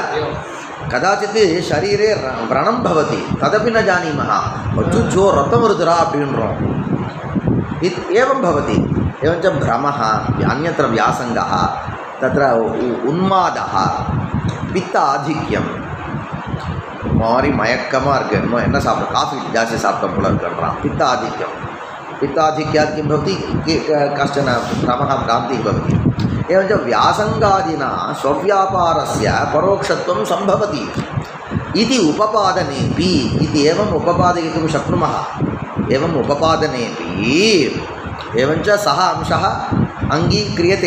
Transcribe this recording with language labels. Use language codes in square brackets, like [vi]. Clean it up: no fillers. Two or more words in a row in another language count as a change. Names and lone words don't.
[sa] कदाचित् शरीरे व्रणं भवति, तदपि न जानीमः. अच्चो रक्तं रुद्रा அப்படின்றோம். एवं भवति. एवञ्च भ्रमः, अन्यत्र व्यासङ्गः, तत्र उन्मादः, पित्त आधिक्यं, [ta] மாறி மயக்கமாக இருக்குது. இன்னும் என்ன சாப்பிட்றோம்? காஃபி ஜாஸ்தி சாப்பிட்டோம் போல இருக்குன்றான். [sa] पित्ताधिक्यात् किं भवति? कश्चन भ्रमः, भ्रान्तिः भवति. एवञ्च व्यासङ्गादिना स्वव्यापारस्य परोक्षत्वं सम्भवति इति उपपादनेऽपि इति एवम् उपपादयितुं शक्नुमः. एवम् उपपादनेऽपि एवञ्च सः अंशः अङ्गीक्रियते.